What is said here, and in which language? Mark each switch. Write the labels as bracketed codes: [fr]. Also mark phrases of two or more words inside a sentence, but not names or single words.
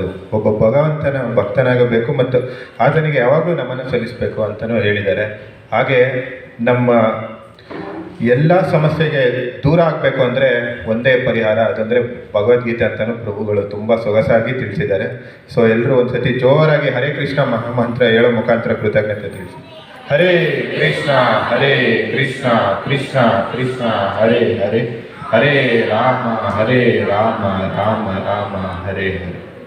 [kn] ಒಬ್ಬ ಭಗವಂತನ ಭಕ್ತನಾಗಬೇಕು ಮತ್ತು ಆತನಿಗೆ ಯಾವಾಗಲೂ ನಮ್ಮನ್ನು ಸಲ್ಲಿಸಬೇಕು ಅಂತಲೂ ಹೇಳಿದ್ದಾರೆ. ಹಾಗೆ ನಮ್ಮ ಎಲ್ಲ ಸಮಸ್ಯೆಗೆ ದೂರ ಆಗಬೇಕು ಅಂದರೆ ಒಂದೇ ಪರಿಹಾರ, ಅದಂದರೆ ಭಗವದ್ಗೀತೆ ಅಂತಲೂ ಪ್ರಭುಗಳು ತುಂಬ ಸೊಗಸಾಗಿ ತಿಳಿಸಿದ್ದಾರೆ. ಸೊ ಎಲ್ಲರೂ ಒಂದು ಸತಿ ಜೋರಾಗಿ [sa] ಹರೇ ಕೃಷ್ಣ ಮಹಾಮಂತ್ರ [kn] ಹೇಳೋ ಮುಖಾಂತರ ಕೃತಜ್ಞತೆ ತಿಳಿಸಿ. [sa] ಹರೇ ಕೃಷ್ಣ ಕೃಷ್ಣ ಕೃಷ್ಣ ಕೃಷ್ಣ ಹರೇ ಹರೇ, ಹರೇ ರಾಮ ರಾಮ ರಾಮ ಹರೇ ಹರೇ.